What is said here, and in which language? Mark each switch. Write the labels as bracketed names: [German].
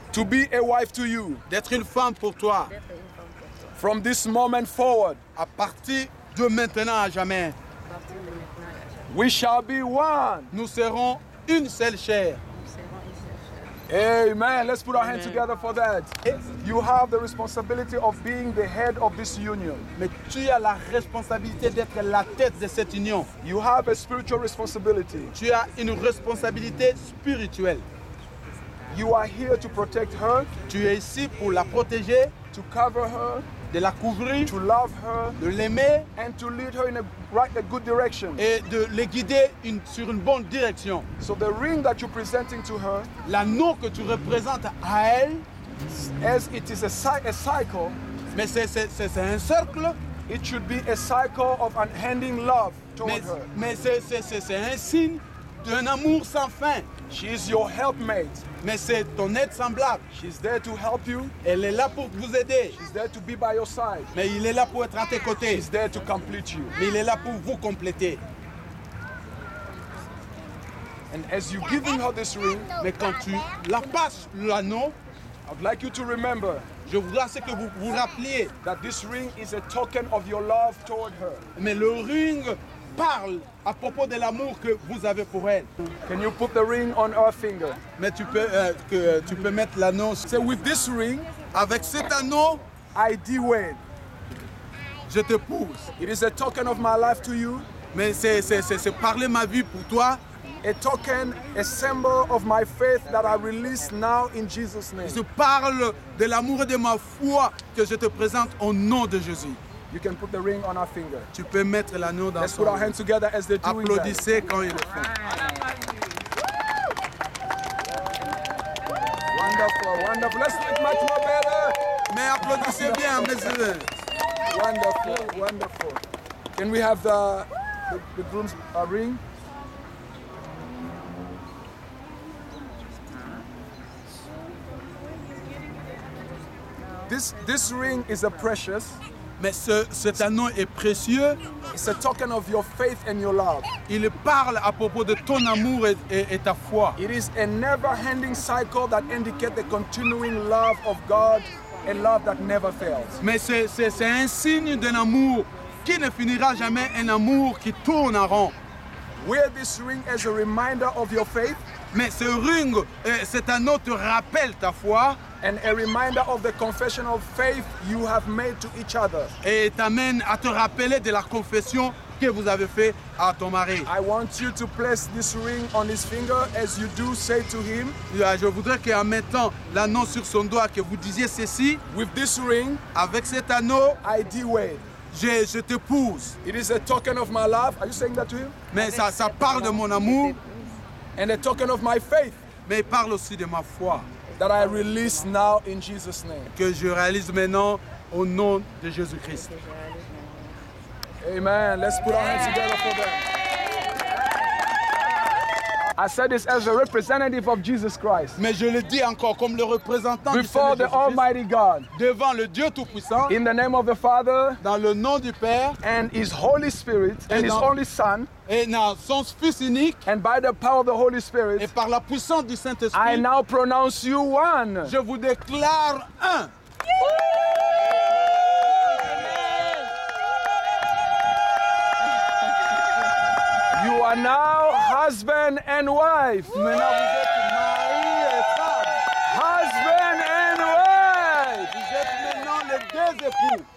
[English] To be a wife to you. [French] d'être une femme pour toi. d'être une femme pour toi. [English] From this moment forward, [French] À partir de maintenant à jamais, À partir de maintenant et à jamais, [English] we shall be one. [French] nous serons une seule chair. nous serons une seule chair. [English] Amen. Let's put our hands Amen. together for that. You have the responsibility of being the head of this union. [French] Mais tu as la responsabilité d'être la tête de cette union. [English] You have a spiritual responsibility. [French] Tu as une responsabilité spirituelle. [English] You are here to protect her, [French] Tu es ici pour la protéger, [English] to cover her, [French] de la couvrir, [English] to love her, [French] de l'aimer [English] and to lead her in a good direction. [French] et de les guider sur une bonne direction. [English] So the ring that you're presenting to her, [French] L'anneau que tu représentes à elle, [English] as it is a cycle, [French] mais c'est un cercle, [English] it should be a cycle of unending love toward [French] mais, mais c'est un signe d'un amour sans fin. [English] She is your helpmate. [French] Mais c'est ton aide semblable. [English] She's there to help you. [French] Elle est là pour vous aider. [English] She's there to be by your side. [French] Mais il est là pour être à tes côtés. [English] She's there to complete you. [French] Mais il est là pour vous compléter. [English] And as you're giving her this ring, [French] Mais quand tu la passes l'anneau, [English] I'd like you to remember [French] je voudrais que vous vous rappeliez. [English] that this ring is a token of your love toward her. [French] Mais le ring parle à propos de l'amour que vous avez pour elle. [English] Can you put the ring on her finger? [French] Mais tu peux mettre l'anneau. [English] Say, with this ring, [French] Avec cet anneau, [English] I Dwayne. [French] je te pousse. [English] It is a token of my life to you, [French] Mais c'est parler ma vie pour toi. [English] a token, a symbol of my faith that I release now in Jesus' name. [French] Je parle de l'amour et de ma foi que je te présente au nom de Jésus. [English] You can put the ring on her finger. [French] Tu peux mettre l'anneau dans [English] Let's [French] son [English] put our hands together as they're doing that. [French] Applaudissez quand ils le font. [English] Wonderful, wonderful. Let's do it much more better. [French] Mais applaudissez bien, messieurs. [English] Wonderful, wonderful. Can we have the groom's ring? This ring is a precious. [French] Mais cet anneau est précieux. [English] It's a token of your faith and your love. [French] Il parle à propos de ton amour et ta foi. [English] It is a never-ending cycle that indicates the continuing love of God a love that never fails. [French] Mais c'est un signe d'un amour qui ne finira jamais, un amour qui tourne en rond. [English] Wear this ring as a reminder of your faith [French] Mais ce ring, cet anneau te rappelle ta foi [English] and a reminder of the confession of faith you have made to each other. [French] et t'amène à te rappeler de la confession que vous avez fait à ton mari. [English] I want you to place this ring on his finger as you do say to him, [French] Je voudrais qu'en mettant l'anneau sur son doigt, que vous disiez ceci: [English] with this ring, [French] avec cet anneau, [English] I Wade. [French] je t'épouse. [English] It is a token of my love. Are you saying that to him? [French] Mais ça parle de mon amour, [English] And a token of my faith [French] mais il parle aussi de ma foi, [English] that I release now in Jesus' name. [French] que je réalise maintenant au nom de Jésus-Christ. [English] Amen. Let's put our hands together for them. I said this as a representative of Jesus Christ. [French] Mais je le dis encore comme le représentant du [English] Before [French] Seigneur [English] the [French] Jésus-Christ, [English] Almighty God. [French] devant le Dieu Tout-Puissant, [English] In the name of the Father [French] dans le nom du Père [English] and His Holy Spirit and His [French] dans- [English] only Son, [French] et dans son Fils unique [English] and by the power of the Holy [French] et [English] Spirit, [French] par la puissance du [English] I [French] Saint-Esprit, [English] now pronounce you one. [French] je vous déclare un. [English] You are now husband and wife. [French] Maintenant vous êtes mari et femme. [English] Husband and wife. [French] Vous êtes maintenant les deux époux.